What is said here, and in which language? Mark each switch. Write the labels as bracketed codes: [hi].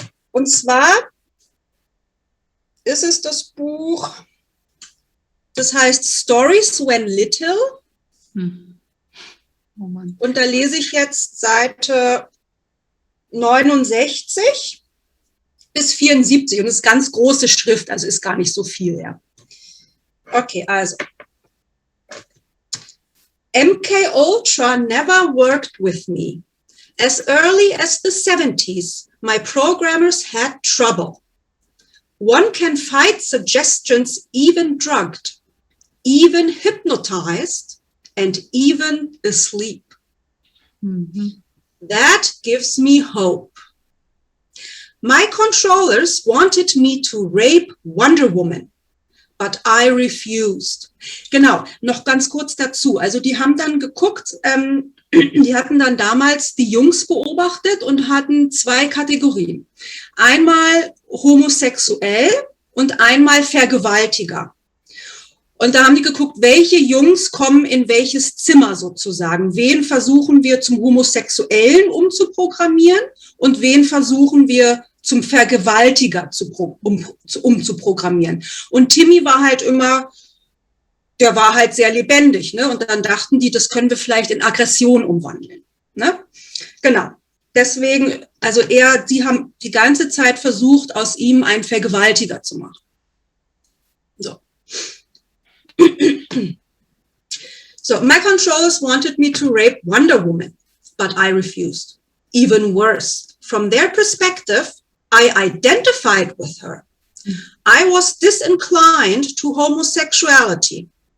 [de] Und zwar ist es das Buch, das heißt Stories When Little. Oh Mann. Und da lese ich jetzt Seite 69 bis 74 und das ist ganz große Schrift, also ist gar nicht so viel, ja. Okay, also. [en] MK Ultra never worked with me. As early as the 70s, my programmers had trouble. One can fight suggestions even drugged, even hypnotized, and even asleep. Mm-hmm. That gives me hope. My controllers wanted me to rape Wonder Woman, but I refused. [de] Genau, noch ganz kurz dazu. Also die haben dann geguckt, die hatten dann damals die Jungs beobachtet und hatten zwei Kategorien. Einmal homosexuell und einmal Vergewaltiger. Und da haben die geguckt, welche Jungs kommen in welches Zimmer sozusagen. Wen versuchen wir zum Homosexuellen umzuprogrammieren und wen versuchen wir zum Vergewaltiger umzuprogrammieren. Und Timmy war halt immer, der war halt sehr lebendig, ne? Und dann dachten die, das können wir vielleicht in Aggression umwandeln, ne? Genau. Deswegen, also die haben die ganze Zeit versucht, aus ihm einen Vergewaltiger zu machen. So. [en] So, my controllers wanted me to rape Wonder Woman, but I refused. Even worse, from their perspective, I identified with her. I was disinclined to homosexuality.